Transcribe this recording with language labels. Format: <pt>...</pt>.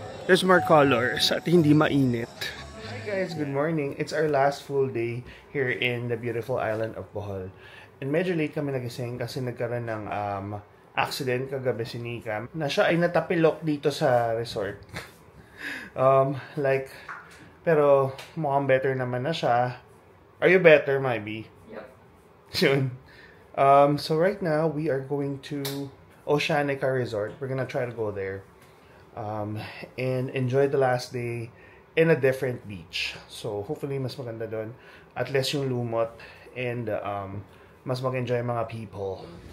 <en>There's more colors</en> <tl>at hindi mainit.</tl> <en>Hi guys, good morning. It's our last full day here in the beautiful island of Bohol.</en> <tl>And medyo late kami nagising kasi nagkaroon ng accident kagabi si Nika na siya ay natapilok dito sa resort. Pero mukhang better naman na siya.</tl> <en>Are you better, Maybe? Yep.</en> <tl>Yun.</tl> <en>So right now, we are going to Oceanica Resort. We're gonna try to go there and enjoy the last day in a different beach. So hopefully,</en> <tl>mas maganda doon. At least yung lumot and mas mag-enjoy mga people.</tl>